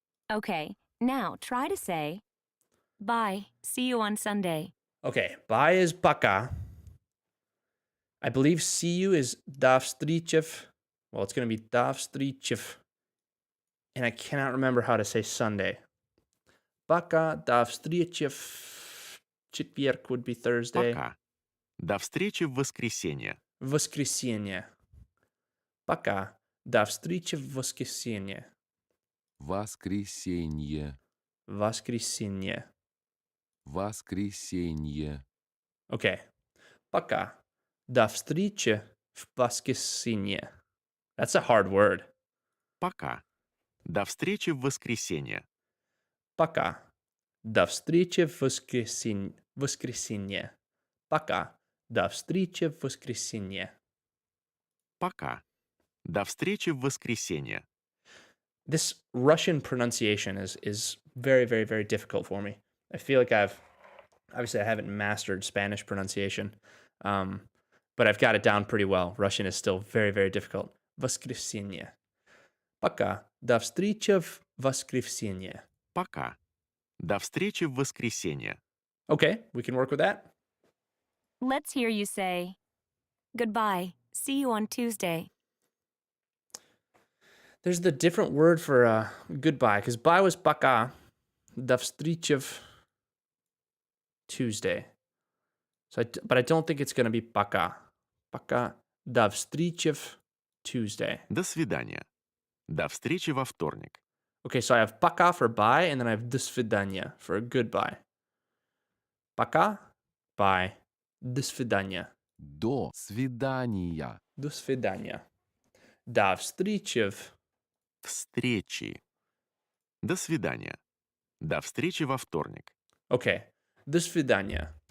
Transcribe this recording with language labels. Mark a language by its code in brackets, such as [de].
[en] Okay, now try to say bye, see you on Sunday. Okay, bye is пока. I believe see you is [ru] до встречи в. [en] Well, it's going to be до встречи в. and I cannot remember how to say Sunday. [ru] Пока, до встречи в четверг [en] would be Thursday. [ru] Пока. До встречи в воскресенье. Воскресенье. Пока, до встречи в воскресенье. Воскресенье. Воскресенье. Воскресенье. [en] Okay. [ru] Пока, до встречи в воскресенье. [en] That's a hard word. [ru] Пока. До встречи в воскресенье. Пока. До встречи в воскресенье. Пока. До встречи в воскресенье. Пока. До встречи в воскресенье. [en] This Russian pronunciation is very, very, very difficult for me. I feel like I haven't mastered Spanish pronunciation, but I've got it down pretty well. Russian is still very, very difficult. [ru] Воскресенье. Пока. До встречи в воскресенье. Пока. До встречи в воскресенье. [en] Okay, we can work with that. Let's hear you say, goodbye. See you on Tuesday. There's the different word for goodbye, because bye was пока. [ru] До встречи в Tuesday. [en] But I don't think it's going to be пока. [ru] Пока. До встречи в Tuesday. До свидания. До встречи во вторник. [en] Okay, so I have пока for bye, and then I have до свидания for goodbye. [ru] Пока, bye, до свидания. До свидания. До свидания. До встречи в... Встречи. До свидания. До встречи во вторник. Okay, до свидания.